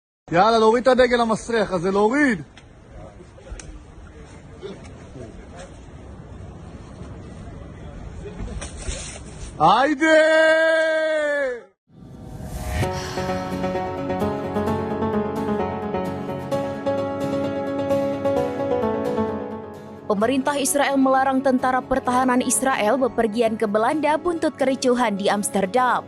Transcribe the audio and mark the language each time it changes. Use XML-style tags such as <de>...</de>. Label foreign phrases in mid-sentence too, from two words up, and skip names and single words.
<he>יאללה, להוריד את הדגל המסריח הזה, להוריד! היידה!</he> <id>Pemerintah Israel melarang tentara pertahanan Israel bepergian ke Belanda buntut kericuhan di Amsterdam.</id>